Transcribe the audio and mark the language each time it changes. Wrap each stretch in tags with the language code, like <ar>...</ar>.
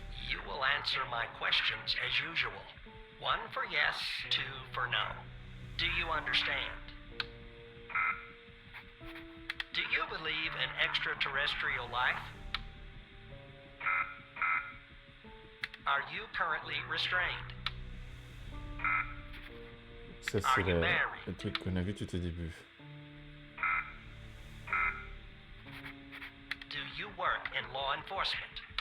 <en>You will answer my questions as usual. 1 for yes, 2 for no. Do you understand? Do you believe in extraterrestrial life? Are you currently restrained?</en> <fr>Ça, c'est le truc qu'on a vu tout au début.</fr> <en>Do you work in law enforcement?</en>